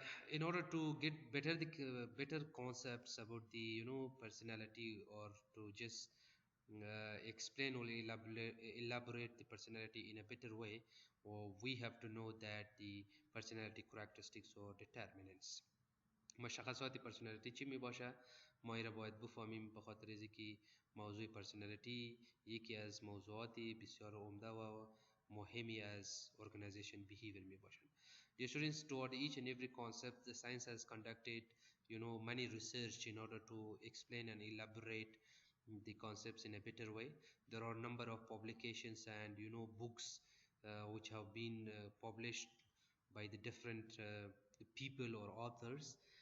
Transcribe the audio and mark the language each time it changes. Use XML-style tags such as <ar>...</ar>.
<en>In order to get better concepts about the personality, or to just explain or elaborate the personality in a better way, or we have to know that the personality characteristics or determinants.</en> <fa>مشخصات پرسونالیتی چی می باشه؟ ما این را باید بفهمیم، به خاطر از که موضوع پرسونالیتی یکی از موضوعات بسیار عمده و مهمی از organization behavior می باشند.</fa> <en>The students, toward each and every concept, the science has conducted many research in order to explain and elaborate the concepts in a better way. There are a number of publications and books which have been published by the different people or authors.</en>